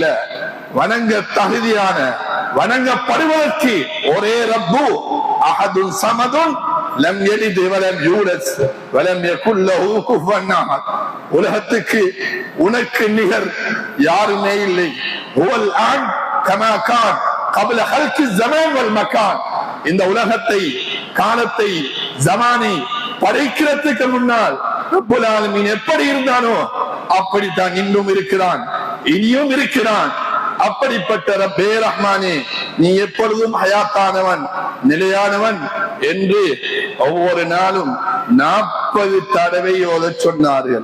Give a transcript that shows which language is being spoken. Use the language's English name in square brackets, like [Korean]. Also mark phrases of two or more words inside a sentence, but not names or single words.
[Tamil] வணங்க தகுதியான, வணங்கப்படுவதற்கு ஒரே ரப்பு [Arabic] أحد صمد لم يلد ولم يولد ولم يكن له كفوا أحد. [Tamil] உலகத்துக்கு உனக்கு நிகர் யாருமே இல்லை. [Arabic] هو الآن كما كان قبل خلق الزمان والمكان. [Tamil] இந்த உலகத்தை, காலத்தை, ஜமானை படைக்கிறதுக்கு முன்னால் [Arabic] رب العالمين [Tamil] எப்படி இருந்தானோ அப்படித்தான் இன்னும் இருக்கிறான், இனியும் இருக்கிறான். அப்படிப்பட்ட ரப்பே ரஹ்மானே, நீ எப்பொழுதும் ஹயாத்தானவன், நிலையானவன் என்று ஒவ்வொரு நாளும் 40 தடவை ஓதச் சொன்னார்கள்.